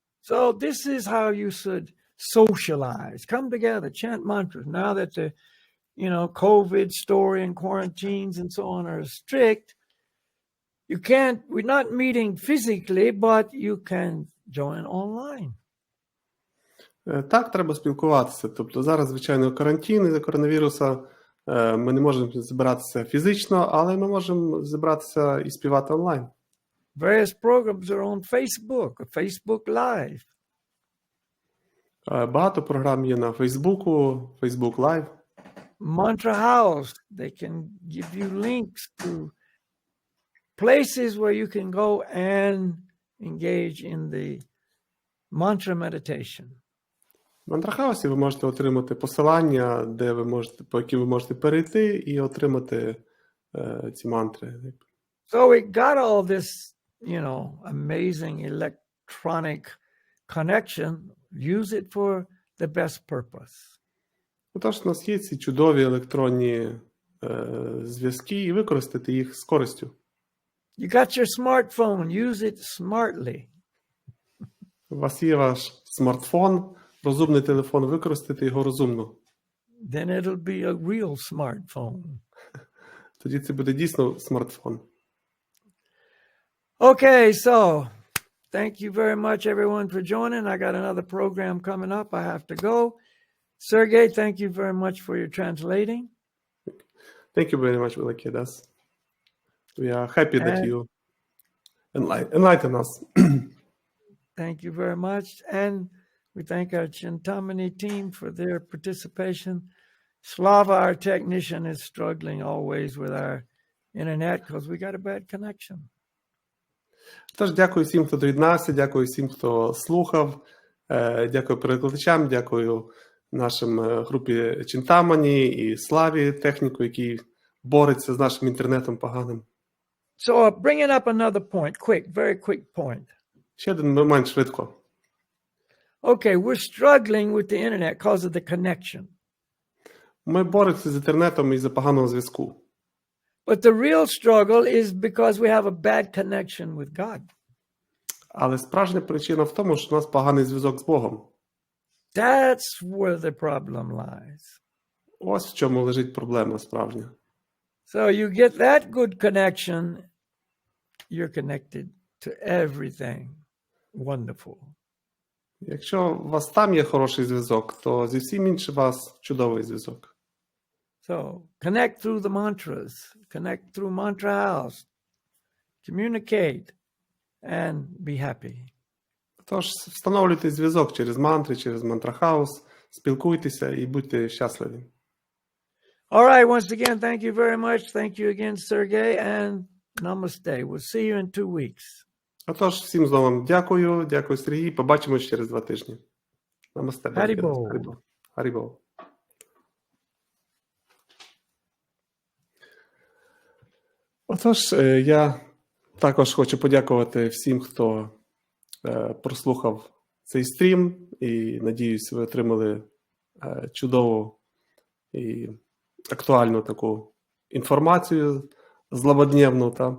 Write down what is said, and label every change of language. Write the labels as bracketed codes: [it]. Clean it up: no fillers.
[en] So this is how you should socialize. Come together, chant mantras. Now that the, COVID story and quarantines and so on are strict, we're not meeting physically, but you can join online. [uk] Так, треба спілкуватися. Тобто зараз, звичайно, карантин із-за коронавіруса. Ми не можемо збиратися фізично, але ми можемо зібратися і співати онлайн. [en] Various programs are on Facebook, Facebook Live. [uk] Багато програм є на Фейсбуку, Facebook Live. [en] Mantra House, they can give you links to places where you can go and engage in the mantra meditation. [uk] В Мантрахаусі ви можете отримати посилання, по яким ви можете перейти і отримати ці мантри. [en] So we got all this, amazing electronic connection. Use it for the best purpose. [uk] Отож, у нас є ці чудові електронні зв'язки, і використати їх з користю. [en] You got your smartphone. Use it smartly. [uk] У вас є ваш смартфон, розумний телефон, використати його розумно. [en] Then it'll be a real smartphone. [uk] Тоді це буде дійсно смартфон. [en] Okay, so thank you very much, everyone, for joining. I got another program coming up. I have to go. Sergey, thank you very much for your translating. Thank you very much, Velakidas. We are happy that you enlighten us. Thank you very much. And we thank our Chintamani team for their participation. Slava, our technician, is struggling always with our internet because we got a bad connection. [uk] Тож дякую всім, хто доєднався, дякую всім, хто слухав, дякую перекладачам, дякую нашим групі Чинтамані і Славі, техніку, який бореться з нашим інтернетом поганим. [en] So bringing up another point, quick, very quick point. [uk] Ще один момент швидко. [en] Okay, we're struggling with the internet because of the connection. [uk] Ми боремося з інтернетом із-за поганого зв'язку. [en] But the real struggle is because we have a bad connection with God. [uk] Але справжня причина в тому, що у нас поганий зв'язок з Богом. [en] That's where the problem lies. [uk] Ось в чому лежить проблема справжня. [en] So you get that good connection, you're connected to everything wonderful. [uk] Якщо у вас там є хороший зв'язок, то зі всім іншим у вас чудовий зв'язок. [en] So connect through the mantras, connect through mantra house, communicate and be happy. [uk] Тож встановлюйте зв'язок через мантри, через мантрахаус, спілкуйтеся і будьте щасливі. [en] All right, once again, thank you very much. Thank you again, Sergey, and namaste. We'll see you in 2 weeks. [uk] Отож, всім знову дякую, дякую, Сергій. Побачимось через 2 тижні. Намасте. Харібол. Харібол. Отож, я також хочу подякувати всім, хто прослухав цей стрім, і надіюсь, ви отримали чудову і актуальну таку інформацію злободневну.